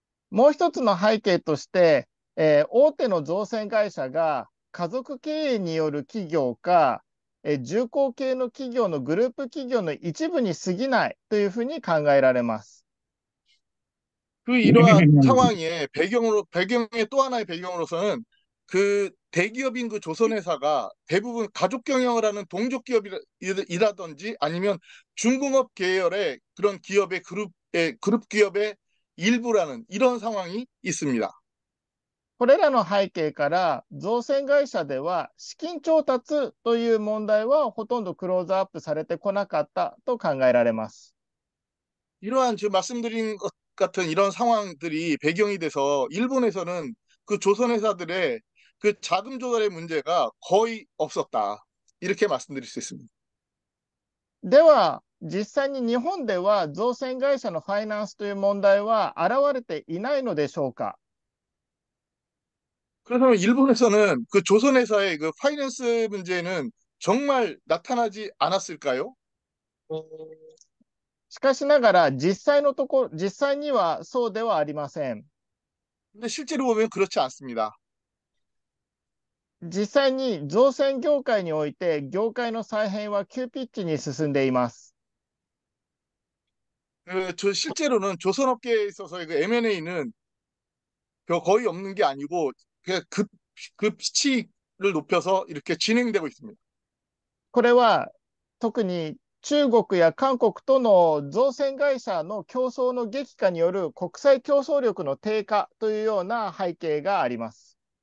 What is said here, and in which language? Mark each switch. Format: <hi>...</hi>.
<ja>もう一つの背景として、大手の造船会社が家族経営による企業か、重工系の企業のグループ企業の一部に過ぎないというふうに考えられます。</ja> <ko>이러한 상황의 배경의 또 하나의 배경으로서는 그 대기업인 그 조선회사가 대부분 가족 경영을 하는 동족 기업이라든지 아니면 중공업 계열의 그런 그룹 기업의 일부라는 이런 상황이 있습니다.</ko> <ja>これらの背景から造船会社では資金調達という問題はほとんどクローズアップされてこなかったと考えられます。</ja> <ko>이러한 지금 말씀드린 것 같은 이런 상황들이 배경이 돼서 일본에서는 그 조선회사들의 그 자금 조달의 문제가 거의 없었다. 이렇게 말씀드릴 수 있습니다.</ko> <ja>では、実際に日本では造船会社のファイナンスという問題は現れていないのでしょうか。</ja> <ko>그렇다면 일본에서는 그 조선회사의 그 파이낸스 문제는 정말 나타나지 않았을까요?</ko> <ja>しかしながら実際にはそうではありません。</ja> <ko>근데 실제로 보면 그렇지 않습니다.</ko> <ja>実際に造船業界において業界の再編は急ピッチに進んでいます。</ja> <ko>실제로는 조선업계에 있어서의 그 M&A는 거의 없는 게 아니고 그냥 피치를 높여서 이렇게 진행되고 있습니다.</ko> <ja>これは特に中国や韓国との造船会社の競争の激化による国際競争力の低下というような背景があります。</ja>